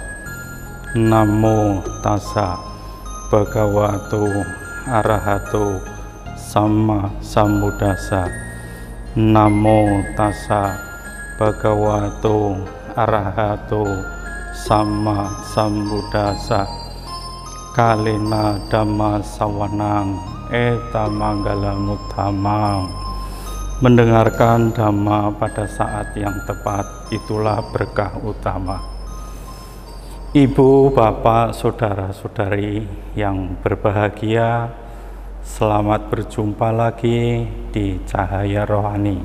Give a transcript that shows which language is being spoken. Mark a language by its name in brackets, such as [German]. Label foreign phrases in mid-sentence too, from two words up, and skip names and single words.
[Pali] Namo tassa bhagavato arahato sama sambuddhassa. Namo tassa bhagavato arahato sama sambuddhassa. Kalena dhamma sawanang eta manggalam uttamang. [Indonesian] Mendengarkan dhamma pada saat yang tepat itulah berkah utama. Ibu, bapak, saudara-saudari yang berbahagia, selamat berjumpa lagi di Cahaya Rohani.